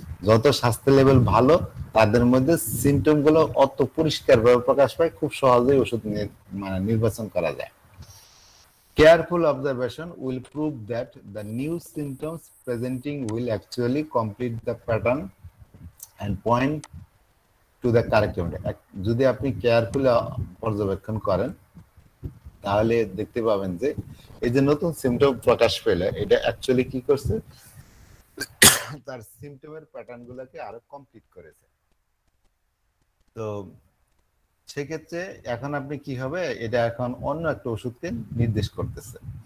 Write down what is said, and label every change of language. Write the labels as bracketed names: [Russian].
[Bangla] যত স্বাস্থ্য লেভেল ভালো তাদের মধ্যে সিমটম গুলো অত পরিষ্কারভাবে প্রকাশ পায়, খুব সহজেই ওষুধ মানে নির্বাচন করা যায়। [English] Careful observation will prove that the new symptoms presenting will actually complete the pattern and point to the correct remedy. [Bangla] যদি আপনি কেয়ারফুলি পর্যবেক্ষণ করেন তাহলে দেখতে পাবেন যে এই যে নতুন সিমটম প্রকাশ পেলে এটা অ্যাকচুয়ালি কি করছে, তার সিমটমের প্যাটার্ন গুলোকে আরো কমপ্লিট করেছে। তো সেক্ষেত্রে এখন আপনি কি হবে, এটা এখন অন্য একটা ওষুধকে নির্দেশ করতেছে।